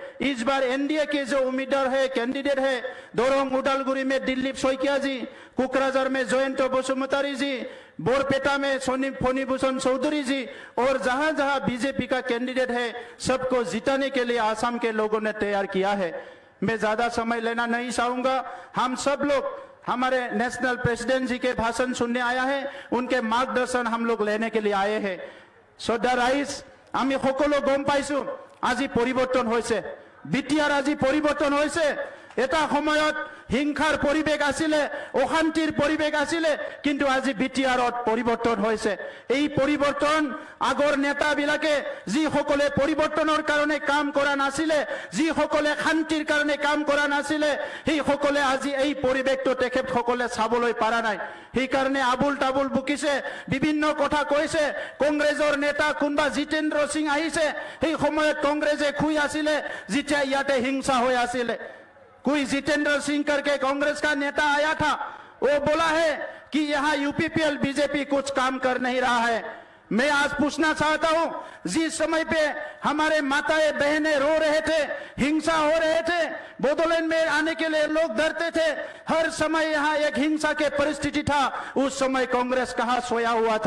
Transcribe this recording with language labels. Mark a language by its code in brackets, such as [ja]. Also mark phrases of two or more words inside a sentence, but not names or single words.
[hi] इस बार एनडीए के जो उम्मीदवार है, कैंडिडेट है, दोरंग उदालगुरी में दिलीप सोइकिया जी, कोकराझार में जयंत बसुमतारी जी, बोरपेटा में फणिभूषण चौधरी जी, और जहां जहां बीजेपी का कैंडिडेट है सबको जिताने के लिए आसाम के लोगों ने तैयार किया है। मैं ज्यादा समय लेना नहीं चाहूंगा। हम सब लोग हमारे [en] national president [hi] जी के भाषण सुनने आया है, उनके मार्गदर्शन हम लोग लेने के लिए आए हैं। [as] শ্ৰদ্ধা ৰাইজ, আমি সকলো গম পাইছো আজি পৰিৱৰ্তন হৈছে, বিটিআৰ আজি পৰিৱৰ্তন হৈছে। এটা সময়ত হিংসাৰ পৰিৱেশ আছিলে, অশান্তিৰ পৰিৱেশ আছিলে, কিন্তু আজি বিটিআৰত পৰিৱৰ্তন হৈছে। এই পৰিৱৰ্তন আগৰ নেতাবিলাকে যিসকলে পৰিৱৰ্তনৰ কাৰণে কাম কৰা নাছিলে, যিসকলে শান্তিৰ কাৰণে কাম কৰা নাছিলে, সেইসকলে আজি এই পৰিৱেশটো তেখেতসকলে চাবলৈ পৰা নাই। সেইকাৰণে আবুল তাবুল বুকিছে, বিভিন্ন কথা কৈছে। কংগ্ৰেছৰ নেতা কোনবা জিতেন্দ্ৰ সিং আহিছে, সেই সময়ত কংগ্ৰেছে খুই আছিলে যেতিয়া ইয়াতে হিংসা হৈ আছিলে। [hi] कोई जितेंद्र सिंह करके कांग्रेस का नेता आया था, वो बोला है कि यहाँ यूपीपीएल बीजेपी कुछ काम कर नहीं रहा है। मैं आज पूछना चाहता हूँ, जिस समय पे हमारे माताएं बहनें रो रहे थे, हिंसा हो रहे थे, बोडोलैंड में आने के लिए लोग डरते थे, हर समय यहाँ एक हिंसा के परिस्थिति था, उस समय कांग्रेस कहाँ सोया हुआ था?